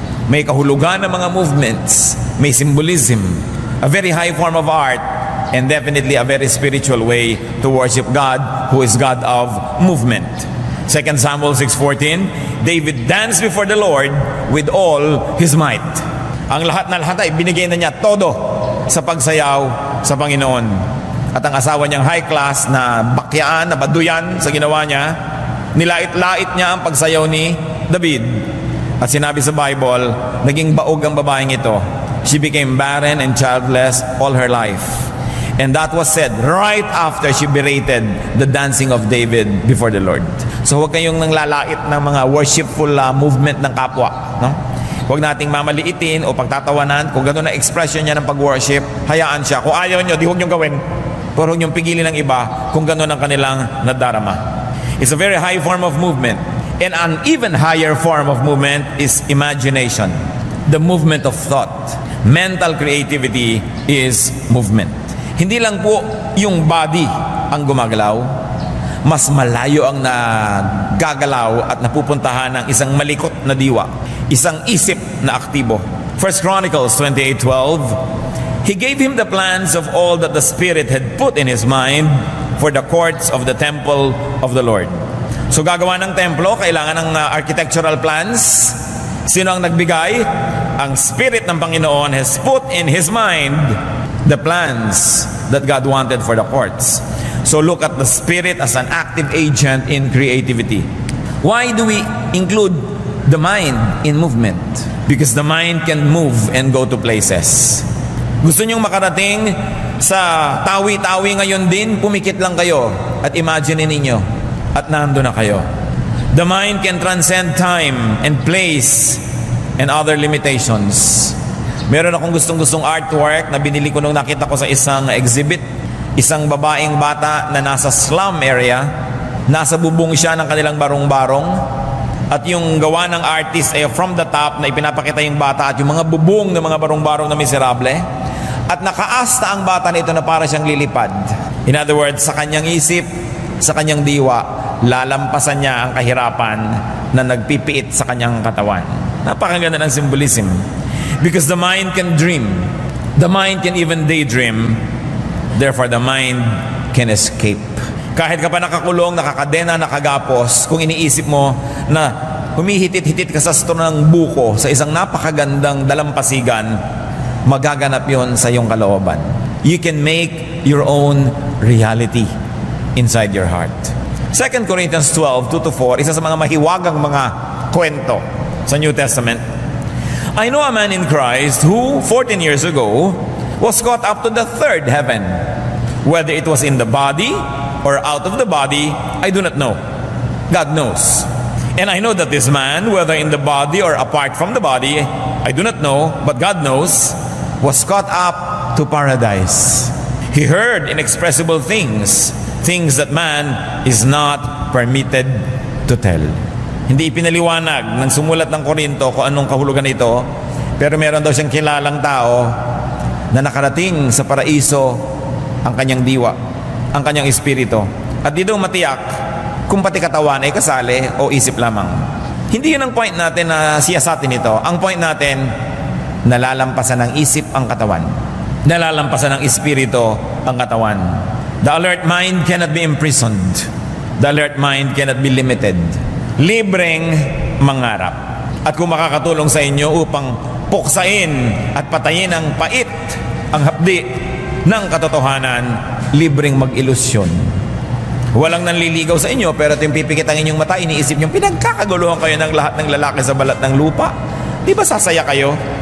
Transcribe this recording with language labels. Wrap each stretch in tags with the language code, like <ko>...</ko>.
<tl>May kahulugan ng mga movements. May symbolism.</tl> <en>A very high form of art. And definitely a very spiritual way to worship God, who is God of movement. 2 Samuel 6:14, David danced before the Lord with all his might.</en> <tl>Ang lahat ay binigay na niya todo sa pagsayaw sa Panginoon. At ang asawa niyang high class na bakyaan, na baduyan sa ginawa niya, nilait-lait niya ang pagsayaw ni David. At sinabi sa Bible, naging baog ang babaeng ito.</tl> <en>She became barren and childless all her life. And that was said right after she berated the dancing of David before the Lord.</en> <tl>So huwag kayong nanglalait ng mga worshipful movement ng kapwa. No? Huwag nating mamaliitin o pagtatawanan. Kung gano'n na expression niya ng pag-worship, hayaan siya. Kung ayaw nyo, di huwag nyo gawin. Pero huwag nyo pigilin ng iba kung gano'n ang kanilang nadarama.</tl> <en>It's a very high form of movement. And an even higher form of movement is imagination. The movement of thought. Mental creativity is movement.</en> <tl>Hindi lang po yung body ang gumagalaw, mas malayo ang nagagalaw at napupuntahan ng isang malikot na diwa, isang isip na aktibo.</tl> <en>1 Chronicles 28:12, He gave him the plans of all that the Spirit had put in his mind for the courts of the temple of the Lord.</en> <tl>So gagawa ng templo, kailangan ng architectural plans. Sino ang nagbigay? Ang Spirit ng Panginoon</tl> <en>has put in his mind the plans that God wanted for the courts. So look at the Spirit as an active agent in creativity. Why do we include the mind in movement? Because the mind can move and go to places.</en> <tl>Gusto nyong makarating sa tawi-tawi ngayon din, pumikit lang kayo at imagine ninyo at nando na kayo.</tl> <en>The mind can transcend time and place and other limitations.</en> <tl>Meron akong gustong-gustong artwork na binili ko nung nakita ko sa isang exhibit. Isang babaeng bata na nasa slum area, nasa bubong siya ng kanilang barong-barong, at yung gawa ng artist ay from the top na ipinapakita yung bata at yung mga bubong ng mga barong-barong na miserable, at nakaasta ang bata nito na para siyang lilipad.</tl> <en>In other words,</en> <tl>sa kanyang isip, sa kanyang diwa, lalampasan niya ang kahirapan na nagpipiit sa kanyang katawan. Napakaganda ng symbolism.</tl> <en>Because the mind can dream. The mind can even daydream. Therefore, the mind can escape.</en> <tl>Kahit ka pa nakakulong, nakakadena, nakagapos, kung iniisip mo na humihitit-hitit ka sa store ng buko sa isang napakagandang dalampasigan, magaganap yon sa iyong kalooban.</tl> <en>You can make your own reality inside your heart.</en> <tl>2 Corinthians 12:2-4, isa sa mga mahiwagang mga kwento sa New Testament.</tl> <en>I know a man in Christ who 14 years ago was caught up to the third heaven. Whether it was in the body or out of the body, I do not know. God knows. And I know that this man, whether in the body or apart from the body, I do not know, but God knows, was caught up to paradise. He heard inexpressible things, things that man is not permitted to tell.</en> <tl>Hindi ipinaliwanag ng sumulat ng Korinto kung anong kahulugan ito, pero meron daw siyang kilalang tao na nakarating sa paraiso ang kanyang diwa, ang kanyang espiritu. At di daw matiyak kung pati katawan ay kasali o isip lamang. Hindi yun ang point natin na siyasatin ito. Ang point natin, nalalampasan ng isip ang katawan. Nalalampasan ng espiritu ang katawan.</tl> <en>The alert mind cannot be imprisoned. The alert mind cannot be limited.</en> <tl>Libreng mangarap. At kung makakatulong sa inyo upang puksain at patayin ang pait, ang hapdi ng katotohanan, libreng mag-ilusyon. Walang nanliligaw sa inyo, pero ito yung pipikit ang inyong mata, iniisip nyo, pinagkakaguluhan kayo ng lahat ng lalaki sa balat ng lupa. Di ba sasaya kayo?</tl>